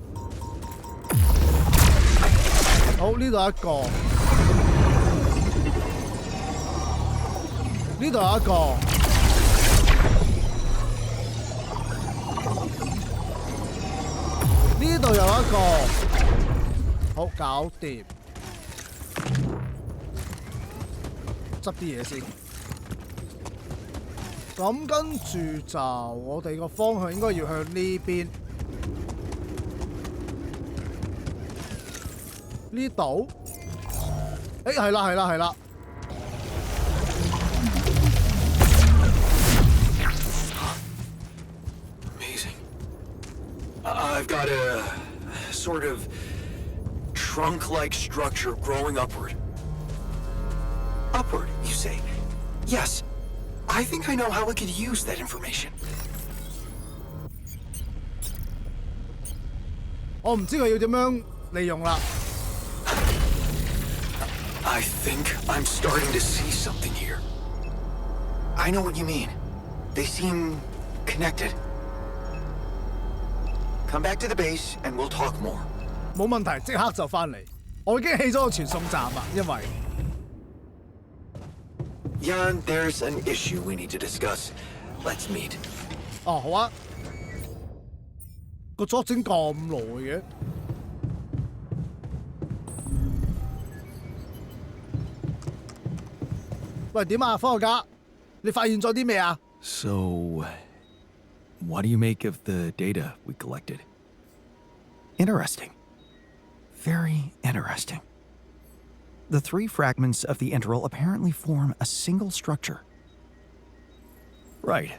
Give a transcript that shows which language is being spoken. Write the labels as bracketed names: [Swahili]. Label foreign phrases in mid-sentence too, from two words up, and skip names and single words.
[Cantonese] 好，呢度一個，呢度有一個，呢度有一個，好，搞掂，執啲嘢先。咁跟住就我哋個方向應該要向呢邊，呢度，係啦。 [English] Amazing. I've got a sort of trunk-like structure growing upward. Upward, you say? Yes. I think I know how we could use that information. [Cantonese] 我唔知佢要點樣利用啦。 [English] I think I'm starting to see something here. I know what you mean. They seem connected. Come back to the base and we'll talk more. [Cantonese] 冇問題，即刻就翻嚟。我已經起咗個傳送站啦，因為 [English] Jan, there's an issue we need to discuss. Let's meet. [Cantonese] 哦，好啊。個作整咁耐嘅。喂，點啊，科學家？你發現咗啲咩啊？ [English] So, what do you make of the data we collected? Interesting. Very interesting. The 3 fragments of the integral apparently form a single structure. Right.